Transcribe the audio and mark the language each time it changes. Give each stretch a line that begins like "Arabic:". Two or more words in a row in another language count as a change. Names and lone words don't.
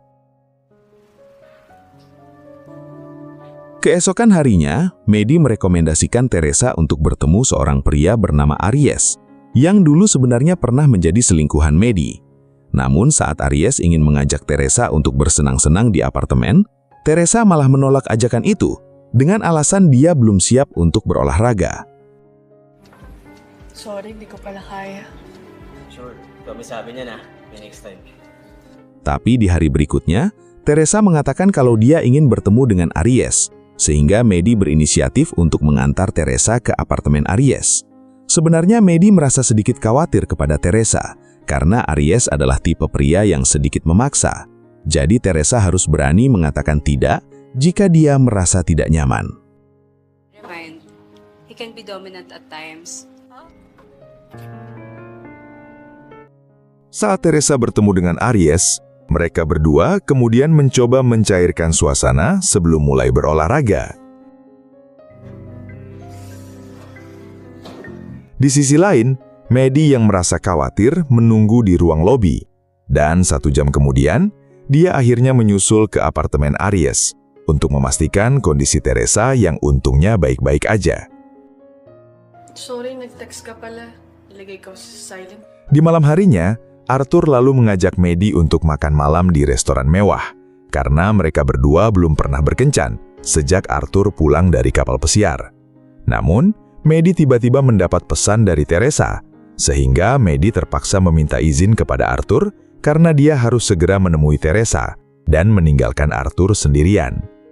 Indonesian: Keesokan harinya, Maddie merekomendasikan Teresa untuk bertemu seorang pria bernama Aries, yang dulu sebenarnya pernah menjadi selingkuhan Maddie. Namun saat Aries ingin mengajak Teresa untuk bersenang-senang di apartemen, Teresa malah menolak ajakan itu dengan alasan dia belum siap untuk berolahraga.
Filipino: Sorry, di ko pala kaya. Sure, kami sabi niya na,
English: next time.
Indonesian: Tapi di hari berikutnya, Teresa mengatakan kalau dia ingin bertemu dengan Aries, sehingga Maddie berinisiatif untuk mengantar Teresa ke apartemen Aries. Sebenarnya Maddie merasa sedikit khawatir kepada Teresa, karena Aries adalah tipe pria yang sedikit memaksa. Jadi Teresa harus berani mengatakan tidak jika dia merasa tidak nyaman.
English: He can be dominant at times.
Indonesian: Saat Teresa bertemu dengan Aries, mereka berdua kemudian mencoba mencairkan suasana sebelum mulai berolahraga. Di sisi lain, Maddie yang merasa khawatir menunggu di ruang lobi. Dan 1 jam kemudian, dia akhirnya menyusul ke apartemen Aries untuk memastikan kondisi Teresa yang untungnya baik-baik aja.
Filipino: Sorry, nag-text ka pala. Ilagay ko sa silent.
Indonesian: Di malam harinya, Arthur lalu mengajak Maddie untuk makan malam di restoran mewah, karena mereka berdua belum pernah berkencan sejak Arthur pulang dari kapal pesiar. Namun, Maddie tiba-tiba mendapat pesan dari Teresa, sehingga Maddie terpaksa meminta izin kepada Arthur karena dia harus segera menemui Teresa dan meninggalkan Arthur sendirian.